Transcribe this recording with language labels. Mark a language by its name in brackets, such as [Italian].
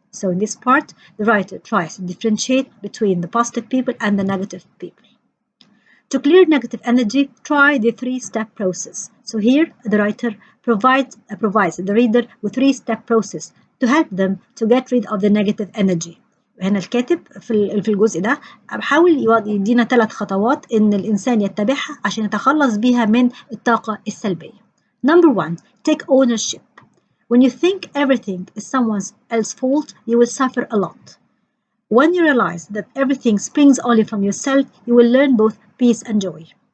[English] So in this part, the writer tries to differentiate between the positive people and the negative people. To clear negative energy, try the 3-step process. So here, the writer provides the reader with 3-step process to help them to get rid of the negative energy. [Arabic] هنا الكاتب في الجزء ده بحاول يدينا 3 خطوات إن الإنسان يتبعها عشان يتخلص بيها من الطاقة السلبية. [English] Number 1, take ownership. When you think everything is someone else's fault, you will suffer a lot. When you realize that everything springs only from yourself, you will learn both peace and joy.